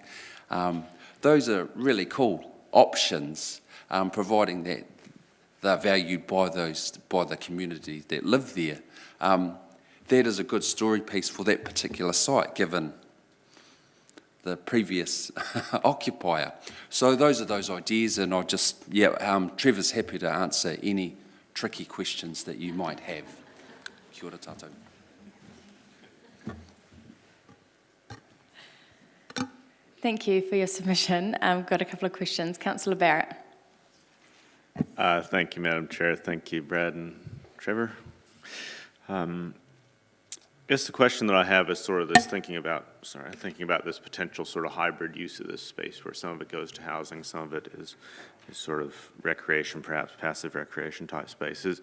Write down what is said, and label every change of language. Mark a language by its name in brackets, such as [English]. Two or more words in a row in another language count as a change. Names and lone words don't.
[English] Those are really cool options, providing that they're valued by the community that live there. That is a good story piece for that particular site, given the previous occupier. So those are those ideas, and Trevor's happy to answer any tricky questions that you might have. [Māori] Kia ora tātou. [English] Thank you for your submission. I've got a couple of questions. Councillor Barrett. Thank you, Madam Chair. Thank you, Brad and Trevor. I guess the question that I have is sort of this thinking about this potential sort of hybrid use of this space, where some of it goes to housing, some of it is sort of recreation, perhaps passive recreation type spaces.